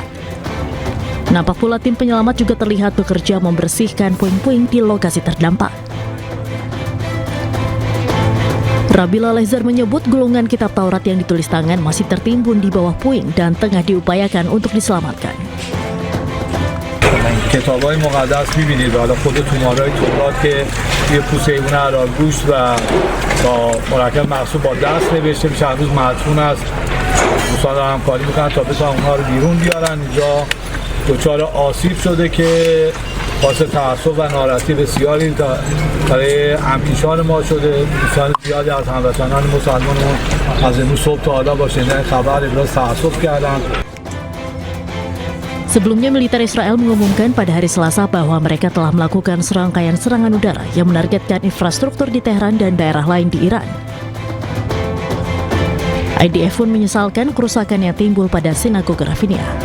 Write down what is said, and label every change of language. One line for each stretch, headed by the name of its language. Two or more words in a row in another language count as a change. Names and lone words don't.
Indonesian: Nampak pula tim penyelamat juga terlihat bekerja membersihkan puing-puing di lokasi terdampak. Rabbi Lehzar menyebut gulungan kitab Taurat yang ditulis tangan masih tertimbun di bawah puing dan tengah diupayakan untuk diselamatkan.
Persian: کتاب‌های مقدس می‌بینید حالا خود تومارای تورات که توی پوست حیوان اراگوش و با مرکب مخصوص با دست نوشته میشه هنوز مدفون است. دوستان دارن همکاری میکنن تا بتونن اونها رو بیرون بیارن. اینجا دچار آسیب شده که باعث تأسف و ناراحتی بسیاری برای همکیشان ما شده. دوستان زیادی از هموطنان مسلمانمون از امروز صبح تا حالا با شنیدن خبر ابراز تأسف کردن.
Indonesian: Sebelumnya, militer Israel mengumumkan pada hari Selasa bahwa mereka telah melakukan serangkaian serangan udara yang menargetkan infrastruktur di Tehran dan daerah lain di Iran. IDF pun menyesalkan kerusakan yang timbul pada sinagoge Rafinia.